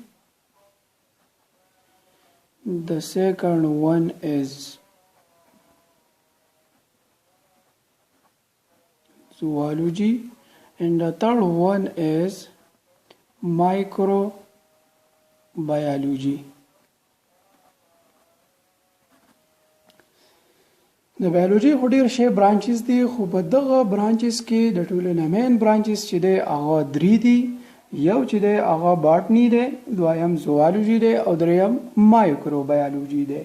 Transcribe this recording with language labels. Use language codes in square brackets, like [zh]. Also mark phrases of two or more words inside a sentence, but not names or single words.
[en] The second one is zoology, and the third one is microbiology. [ps] د بایولوژي خو ډېر شی برانچز دي خو په دغه برانچز کې د ټولو نه [en] main branches [ps] چې دی هغه 3 دي. یو چې دی هغه باټني دی، دویم زوالوجي دی او دریم مایکروبایولوژي دی.